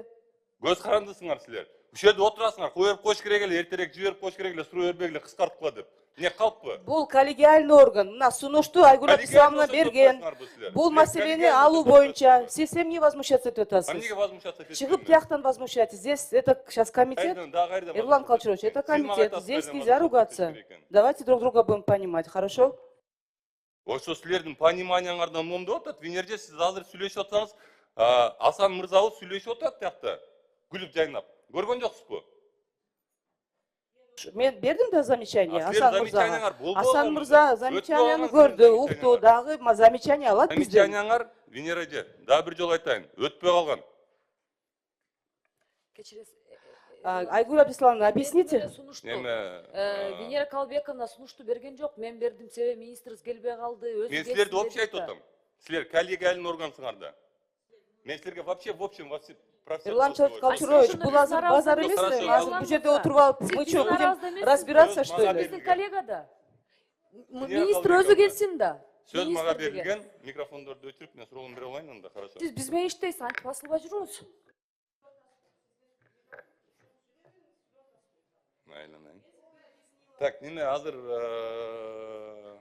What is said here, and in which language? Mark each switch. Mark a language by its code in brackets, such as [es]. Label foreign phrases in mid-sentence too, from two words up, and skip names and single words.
[ky] Көз карандысыңар силер. Ушул жерде отурасыңар, коюп коюш керек эле, эртерээк жиберип коюш керек эле, суроо бербегиле, кыскарткыла деп. Не калппы? Бул коллегиальный орган. Мына сунушту Айгүл Абдисаловна берген. Бул маселени алуу боюнча сиз эмне возмущаться этип атасыз? Эмнеге возмущаться этесиз? Чыгып тияктан возмущайтесь. [ru] Здесь это сейчас комитет. Эрлан Кочурович, это комитет. Здесь нельзя ругаться. Давайте друг друга будем понимать, хорошо? [ky] Ошо силердин пониманияңардан момду атат. Венерде сиз азыр сүйлөшүп атсаңыз, Асан мырзабыз сүйлөшүп атат тиякта. Күлүп жайнап. Көргөн жоксузбу? Мен бердим да замечание Асан мырзага. Асан мырза замечанияны көрдү, укту, дагы замечание алат бизден. Замечанияңар, Венера эже, дагы бир жолу айтайын, өтпөй калган. Кечиресиз. [ru] Айгүл Абдисаловна, объясните. [ky] Венера Калбековна сунушту берген жок. Мен бердим, себеби министрибиз келбей калды. Мен силерди вообще айтып атам. Силер коллегиальный органсыңар да. Мен силерге [ru] вообще в общем [ky] Эрлан Кочурович, бул азыр базар эмеспи? Азыр бул жерде отуруп алып, [ru] мы что, будем разбираться, что ли? [ky] Биздин коллега да. Министр өзү келсин да. Сөз мага берилген, микрофондорду өчүрүп, мен суроолорду бере алайын анда, хорошо. Сиз биз менен иштейсиз, антип басылбай жүрүңүз. Так, неме азыр